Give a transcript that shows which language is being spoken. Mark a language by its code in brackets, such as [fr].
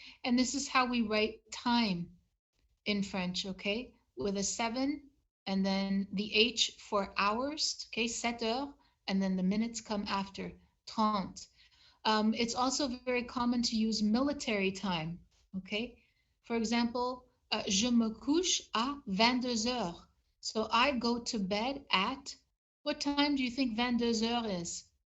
[en] And this is how we write time in French, okay? With a 7 and then the H for hours, okay? 7 heures, and then the minutes come after, 30. It's also very common to use military time, okay? For example, [fr] je me couche à 22 heures. [en] So I go to bed at, what time do you think 22 heures is?